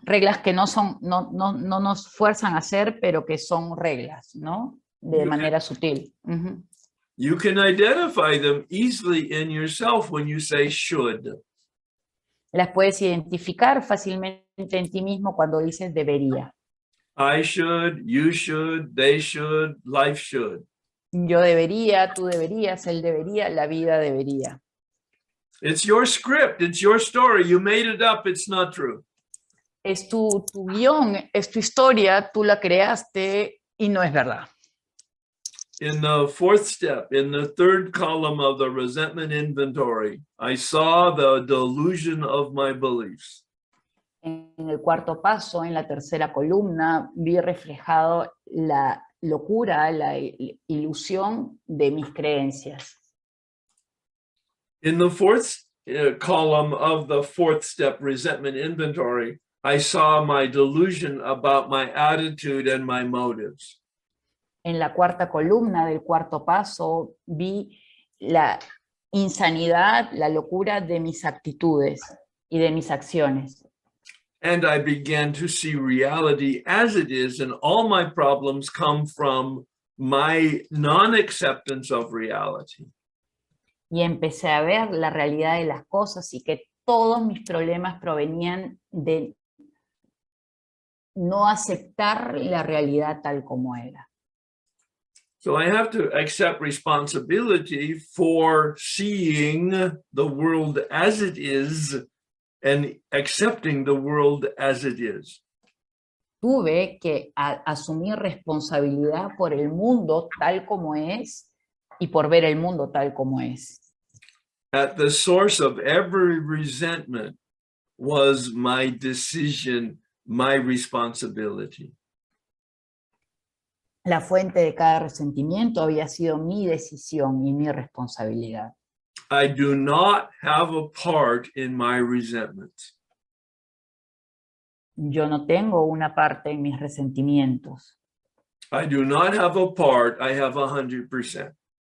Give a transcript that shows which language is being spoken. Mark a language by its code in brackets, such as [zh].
[es] Reglas que no nos fuerzan a hacer, pero que son reglas, ¿no? De manera sutil. [en] You can identify them easily in yourself when you say should. [es] Las puedes identificar fácilmente en ti mismo cuando dices debería. [en] I should, you should, they should, life should. [es] Yo debería, tú deberías, él debería, la vida debería. [en] It's your script, it's your story. You made it up, it's not true. [es] Es tu guión, es tu historia, tú la creaste y no es verdad. [en] In the fourth step, in the third column of the resentment inventory, I saw the delusion of my beliefs. [es] En el cuarto paso, en la tercera columna, vi reflejado la locura, la ilusión de mis creencias. [en] In the fourth column of the fourth step resentment inventory, I saw my delusion about my attitude and my motives. [es] En la cuarta columna del cuarto paso, vi la insanidad, la locura de mis actitudes y de mis acciones. [en] And I began to see reality as it is, and all my problems come from my non-acceptance of reality. [es] Y empecé a ver la realidad de las cosas y que todos mis problemas provenían de no aceptar la realidad tal como era. [en] So I have to accept responsibility for seeing the world as it is and accepting the world as it is. [es] Tuve que asumir responsabilidad por el mundo tal como es y por ver el mundo tal como es. [en] At the source of every resentment was my decision, my responsibility. [es] La fuente de cada resentimiento había sido mi decisión y mi responsabilidad. [en] I do not have a part in my resentments. [es] Yo no tengo una parte en mis resentimientos. [en] I do not have a part, I have 100%.